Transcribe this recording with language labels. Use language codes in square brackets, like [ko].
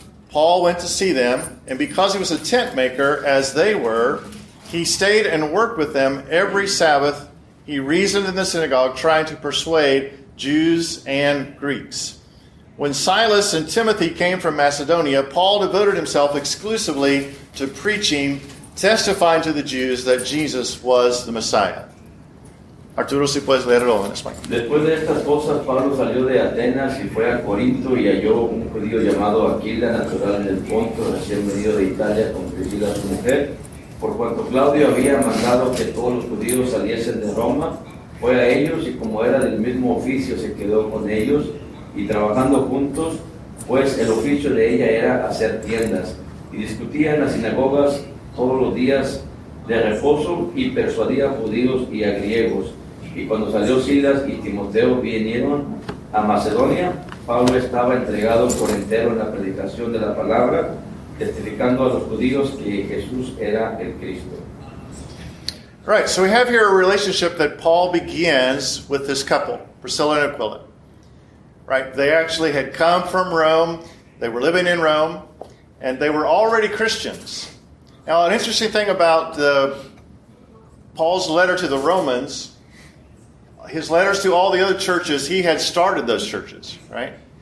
[en] Paul went to see them, and because he was a tent maker, as they were, he stayed and worked with them every Sabbath. He reasoned in the synagogue, trying to persuade Jews and Greeks. When Silas and Timothy came from Macedonia, Paul devoted himself exclusively to preaching, testifying to the Jews that Jesus was the Messiah. [es] Arturo, si puedes leerlo en español. Después de estas cosas, Pablo salió de Atenas y fue a Corinto y halló un judío llamado Aquila, natural del Ponto, recién venido de Italia, con Priscilla su mujer. Por cuanto Claudio había mandado que todos los judíos saliesen de Roma, fue a ellos y como era del mismo oficio se quedó con ellos y trabajando juntos, pues el oficio de ella era hacer tiendas y discutía en las sinagogas todos los días de reposo y persuadía a judíos y a griegos. Y cuando salió Silas y Timoteo vinieron a Macedonia, Pablo estaba entregado por entero en la predicación de la palabra, testificando a los judíos que Jesús era el Cristo. [en] Right, so we have here a relationship that Paul begins with this couple, Priscilla and Aquila. Right, they actually had come from Rome, they were living in Rome, and they were already Christians. Now, an interesting thing about Paul's letter to the Romans, his letters to all the other churches, he had started those churches, right?